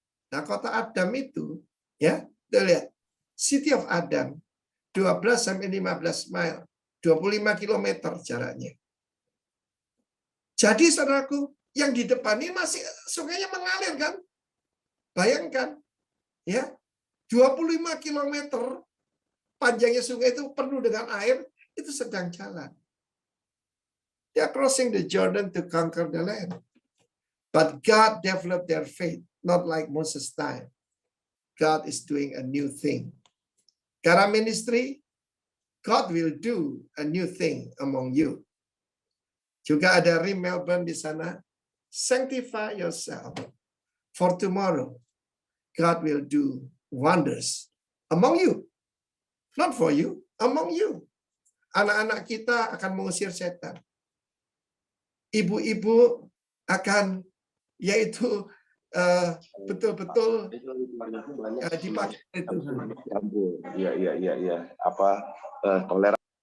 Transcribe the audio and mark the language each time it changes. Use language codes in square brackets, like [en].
[id] Nah, kota Adam itu, ya, lihat, City of Adam, 12 sampai 15 mile, 25 km jaraknya. Jadi, saudaraku, yang di depan ini masih sungainya mengalir kan? Bayangkan, ya, 25 km panjangnya sungai itu penuh dengan air, itu sedang jalan. [en] They are crossing the Jordan to conquer the land. But God developed their faith, not like Moses' time. God is doing a new thing. [id] Karena [en] ministry, God will do a new thing among you. [id] Juga ada RIM Melbourne di sana. [en] Sanctify yourself for tomorrow. God will do wonders among you. Not for you, among you. [id] Anak-anak kita akan mengusir setan. Ibu-ibu akan, yaitu betul-betul dipakai itu. Iya. Toleran.